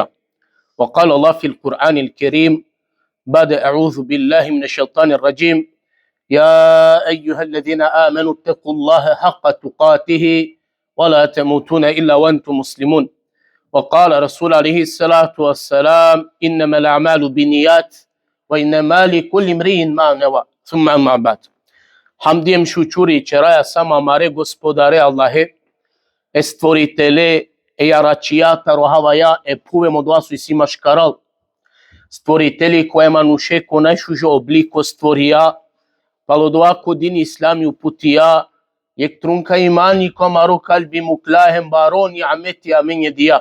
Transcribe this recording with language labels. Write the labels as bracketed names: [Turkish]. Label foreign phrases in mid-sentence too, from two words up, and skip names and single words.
[Arabic] وقال الله في القرآن الكريم بعد أعوذ بالله من الشيطان الرجيم: يا أيها الذين آمنوا اتقوا الله حق تقاته ولا تموتون إلا وأنتم مسلمون. وقال رسول عليه الصلاة والسلام: إنما الأعمال بالنيات وإنما لكل امرئ ما نوى. ثم أما بعد. [Romany] Hamdijem šučuri čeraja sama mare gospodare Allahe, e stvoritele, e jaračijata rohavaya, e puvemo doasu i sima škaral. Stvoriteli koje manuše ko najšužo obliko stvorija, palo doako din islami uputija, jek trunka imani ko maro kalbi muklahem baron ni'ameti amin diya.